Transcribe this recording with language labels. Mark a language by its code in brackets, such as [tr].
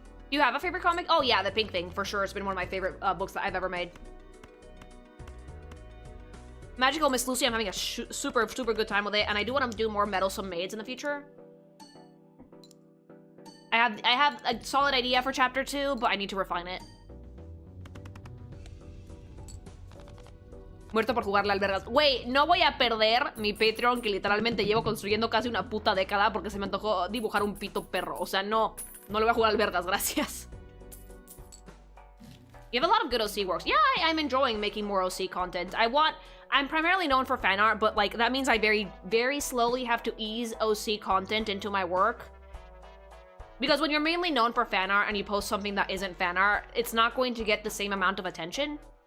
[en] Do you have a favorite comic? Oh yeah, The Pink Thing, for sure. It's been one of my favorite books that I've ever made. Magical Miss Lucy, I'm having a super good time with it, and I do want to do more Meddlesome Maids in the future. I have a solid idea for chapter 2, but I need to refine it. [es] Muerto por jugarle albergas. Wait, no voy a perder mi Patreon que literalmente llevo construyendo casi una puta década porque se me antojó dibujar un pito perro. O sea, no le voy a jugar albergas, gracias. [en] You have a lot of good OC works. Yeah, I'm enjoying making more OC content. I'm primarily known for fan art, but like that means I very slowly have to ease OC content into my work. Because when you're mainly known for fan art and you post something that isn't fan art, it's not going to get the same amount of attention.